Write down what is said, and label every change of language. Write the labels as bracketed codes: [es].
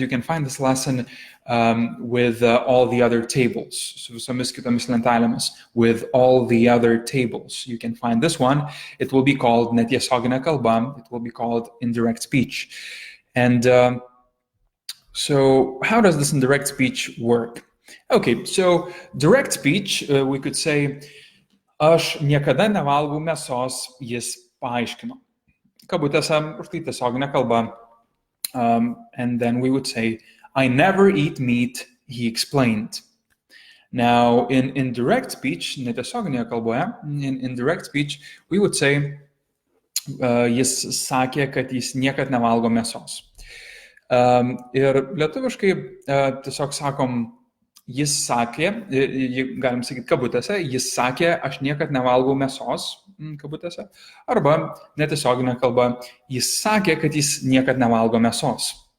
[en] You can find this lesson with all the other tables, [lt] su visomis kitomis lentelėmis, [en] with all the other tables. You can find this one. It will be called [lt] netiesioginė kalba. [en] It will be called indirect speech. And so how does this indirect speech work? Okay, so direct speech, we could say, [lt] aš niekada nevalgau mėsos, jis paaiškino. Kabutėse, štai tiesioginė kalba. [en] And then we would say, I never eat meat, he explained. Now, in indirect speech, [lt] netiesioginėje kalboje, [en] in direct speech, we would say, [lt] jis sakė, kad jis niekad nevalgo mėsos. Ir lietuviškai tiesiog sakom, jis sakė, galim sakyti kabutėse, jis sakė, aš niekad nevalgau mėsos, kabutėse, arba netiesioginė kalba, jis sakė, kad jis niekad nevalgo mėsos.